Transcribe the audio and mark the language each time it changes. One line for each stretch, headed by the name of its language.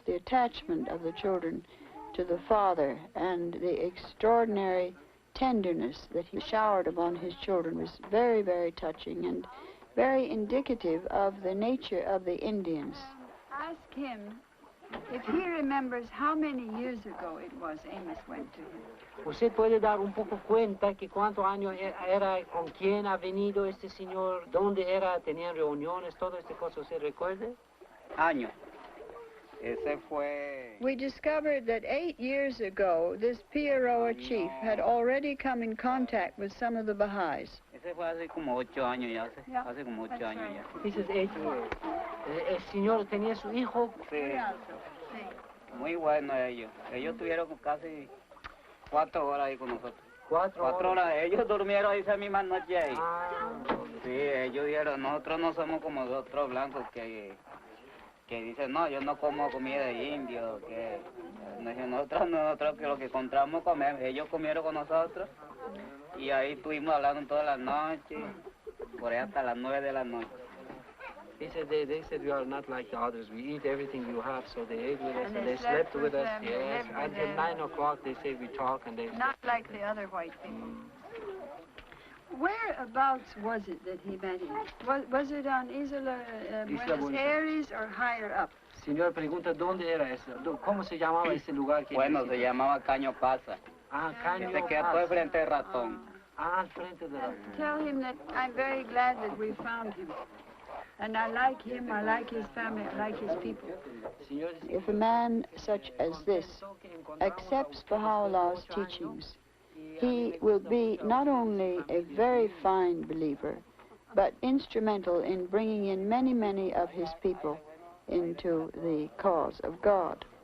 English: The attachment of the children to the father and the extraordinary tenderness that he showered upon his children was very, very touching and very indicative of the nature of the Indians. Ask him if he remembers how many years ago it was Amos went to him.
Spanish: ¿Usted puede dar un poco cuenta que cuántos años era, con quién ha venido este señor, dónde era, tenían reuniones, todo este cosa, ¿usted recuerde? Años. Ese fue...
English: We discovered that 8 years ago, this Piaroa chief had already come in contact with some of the Baha'is.
Spanish: Ese fue hace como 8 años ya, hace como 8 años ya.
English: He says 8 years.
Spanish: El señor tenía su hijo. Sí. Muy bueno ellos. Ellos tuvieron casi 4 horas ahí con nosotros. 4 horas. Ellos durmieron esa misma noche ahí. Sí, ellos dijeron, nosotros no somos como los otros blancos que dicen, no, yo no como comida de indio, que nosotros que lo que encontramos comemos. Ellos comieron con nosotros y ahí estuvimos hablando toda la noche, por ahí hasta las 9 de la noche.
English: He said they said we are not like the others. We eat everything you have, so they ate with us and they slept with us. Yes, until 9 o'clock they say we talk and they. Not like the other white people. Whereabouts was it that he met him? Was it on Isla Buenos Aires or higher up?
Spanish: Señor pregunta dónde era eso, cómo se llamaba ese lugar que. Bueno, se llamaba Caño Pasa. Ah, Caño Pasa. Se queda todo frente del ratón. Al frente del ratón.
English: Tell him that I'm very glad that we found him. And I like him, I like his family, I like his people. If a man such as this accepts Baha'u'llah's teachings, he will be not only a very fine believer, but instrumental in bringing in many, many of his people into the cause of God.